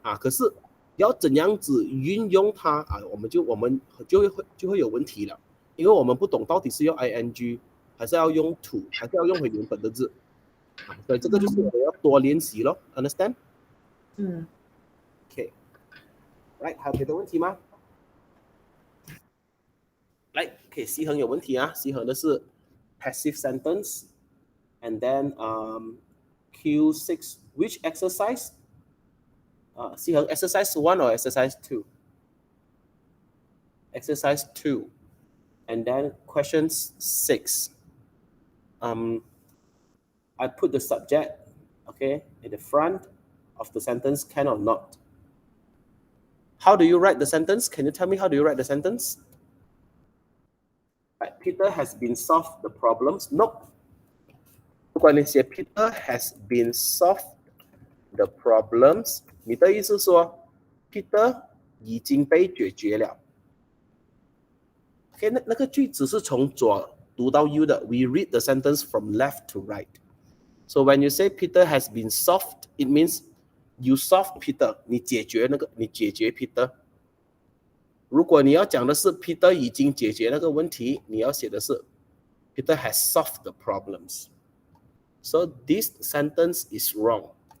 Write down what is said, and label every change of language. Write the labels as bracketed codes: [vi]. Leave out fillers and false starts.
[zh] 可是要怎样子运用它我们就会有问题了，因为我们不懂到底是用 ing 还是要用 to， 还是要用回原本的字所以这个就是我们要多练习咯 ， [en] understand？ [zh] OK， 来，还有别的问题吗？来 ，OK， 西恒有问题西恒的是 [en] passive sentence and then Q6 which exercise？西恒 exercise 1 or exercise 2？ Exercise 2 and then question 6. I put the subject, okay, in the front of the sentence, can or not. How do you write the sentence? Can you tell me how do you write the sentence? Right, Peter has been solved the problems. Nope. [zh] 如果你写 [en] Peter has been solved the problems， [zh] 你的意思是说 Peter 已经被解决了。 Okay， 那个句子是从左读到右的。 [en] We read the sentence from left to right. So when you say Peter has been solved, it means you solve Peter. [zh] 你解决 Peter. 如果你要讲的是 Peter 已经解决那个问题，你要写的是 [en] Peter has solved the problems. So this sentence is wrong.